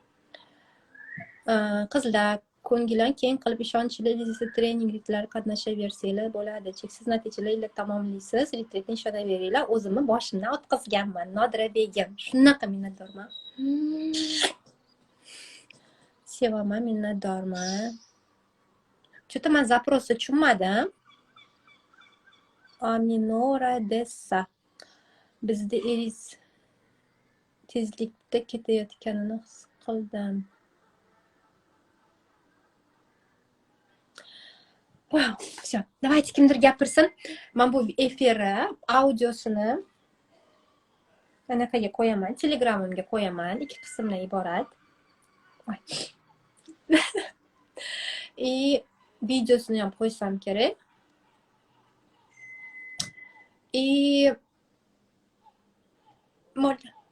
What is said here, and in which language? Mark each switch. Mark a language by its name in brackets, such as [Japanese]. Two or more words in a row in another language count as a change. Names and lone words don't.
[Uzbek] Qizlar ko'ngildan keyin qilib ishonchli treninglar qatnashaversanglar bo'ladi. Cheksiz natijalar tamomlaysiz. Retritni ishonaveringlar. O'zimni boshimdan o'tkazganman. Nodira Begim. Shunaqa minnatdorman. Sevaman, minnatdorman. Что-то men zaprosni tushunmadim. Aminora Dessa. Bizda eriz tezlikda ketayotganini his qildim. [Russian] Wow, все. [Uzbek] Давайте kimdir gapirsin. Men bu efir audiosini anaqaga qo'yaman, Telegramimga qo'yaman. 2 qismdan iborat. И videosini ham qo'ysam kerak. И bo'ldi.